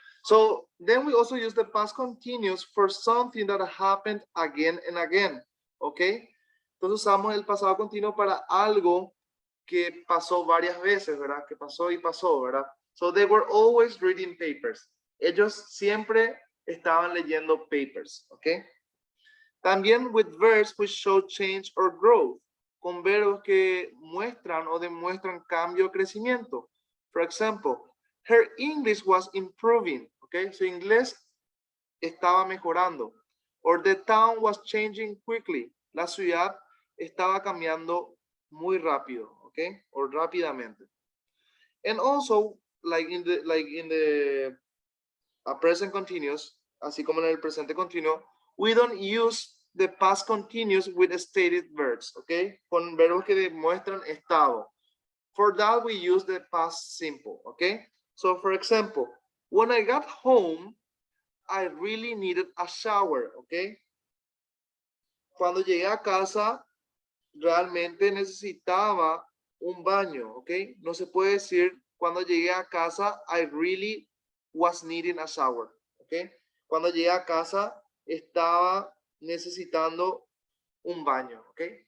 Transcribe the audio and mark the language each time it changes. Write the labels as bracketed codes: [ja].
[en] So then we also use the past continuous for something that happened again and again. ¿Ok? [es] Entonces usamos el pasado continuo para algo que pasó varias veces, ¿verdad? Que pasó y pasó, ¿verdad? [en] So they were always reading papers. [es] Ellos siempre estaban leyendo papers. ¿Ok? También [en] with verbs which show change or growth. [es] Con verbos que muestran o demuestran cambio o crecimiento. [en] For example, her English was improving. [es] Okay, su inglés estaba mejorando. [en] Or the town was changing quickly. [es] La ciudad estaba cambiando muy rápido. [en] Okay, or rápidamente. And also, like in the present continuous, [es] así como en el presente continuo, [en] we don't use the past continuous with stated verbs, okay? [es] Con verbos que demuestran estado. [en] For that, we use the past simple, okay? So, for example, when I got home, I really needed a shower, okay? [es] Cuando llegué a casa, realmente necesitaba un baño, okay? No se puede decir cuando llegué a casa, [en] I really was needing a shower, [es] okay? Cuando llegué a casa, estaba necesitando un baño, ¿ok?